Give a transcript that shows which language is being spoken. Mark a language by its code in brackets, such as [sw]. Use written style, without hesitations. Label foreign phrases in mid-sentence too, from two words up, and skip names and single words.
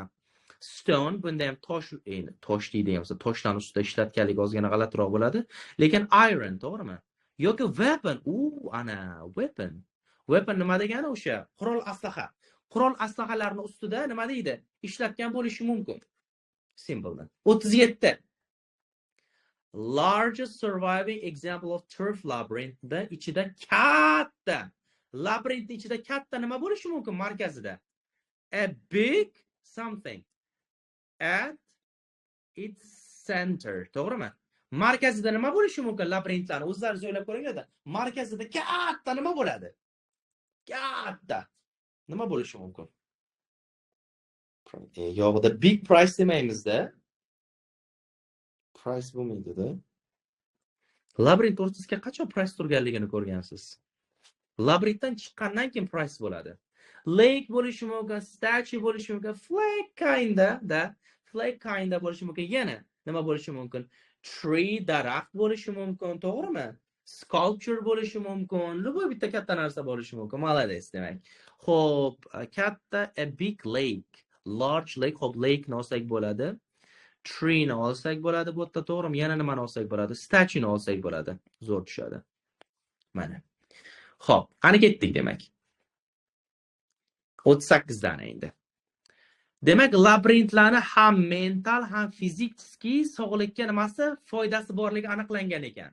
[uz] Stone, bunda ham tosh deydigan bo'lsa, toshdan ustida ishlatganlik ozgina g'alatiroq bo'ladi, lekin iron, to'g'rimi? Yoki weapon, ana, weapon. Weapon nima degani? O'sha qurol aslaha. Qurol aslahalarning ustida nima deydi? Ishlatgan bo'lishi mumkin. Symbolni. 37. [en] Largest surviving example of turf labyrinth [uz] da ichida katta. Labyrinth ichida katta nima bo'lishi mumkin markazida? [en] A big something at its center. [uz] To'g'rimi? Markazida nima bo'lishi mumkin labirintlarni? O'zlaringiz o'ylab ko'ringlar-da. Markazida katta nima bo'ladi? Katta. Nima bo'lishi mumkin? Yo'qda [en] big price [uz] demaymiz-da. Price bo'lmaydi-da. Labirint o'rtasiga qachon price turganligini ko'rgansiz? Labirintdan chiqqandan keyin price bo'ladi. Lake bo'lishi mumkin, statue bo'lishi mumkin, flag kinda bo'lishi mumkin. Yana nima bo'lishi mumkin? Tree, daraxt bo'lishi mumkin, to'g'rimi? Sculpture bo'lishi mumkin, luboy bitta katta narsa bo'lishi mumkin. Malades demak. Xo'p, katta [en] a big lake, large lake, [uz] xo'p lake ni olsak bo'ladi. Tree ni olsak bo'ladi, bu yerda to'g'rimi? Yana nimani olsak bo'ladi? Statue ni olsak bo'ladi. Zo'r tushadi. Mana. Xo'p, qani ketdik demak. 38 dana endi. Demak, labirintlarni ham mental, ham fiziki sog'likka nimasi foydasi borligi aniqlangan ekan.